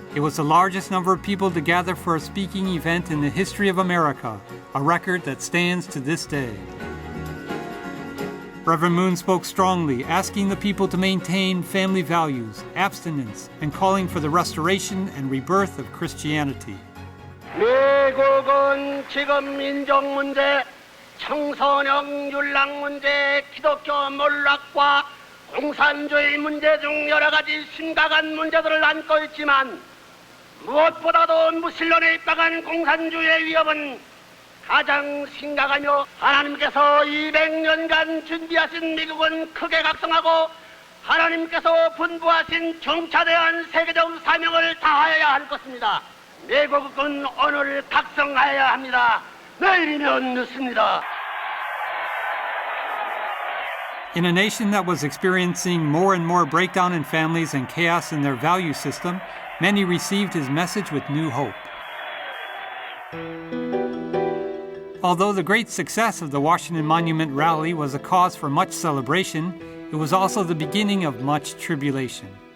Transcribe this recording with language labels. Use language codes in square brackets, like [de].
[en] It was the largest number of people to gather for a speaking event in the history of America, a record that stands to this day. Reverend Moon spoke strongly, asking the people to maintain family values, abstinence, and calling for the restoration and rebirth of Christianity. [ko] 미국은 지금 인종 문제, 청소년 윤락 문제, 기독교 몰락과 공산주의 문제 중 여러 가지 심각한 문제들을 안고 있지만 무엇보다도 무신론에 입각한 공산주의의 위협은 가장 심각하며 하나님께서 200년간 준비하신 미국은 크게 각성하고 하나님께서 분부하신 정차대한 세계적 사명을 다하여야 할 것입니다. 미국은 오늘 각성하여야 합니다. 내일이면 늦습니다. [en] In a nation that was experiencing more and more breakdown in families and chaos in their value system, many received his message with new hope. Although the great success of the Washington Monument rally was a cause for much celebration, it was also the beginning of much tribulation.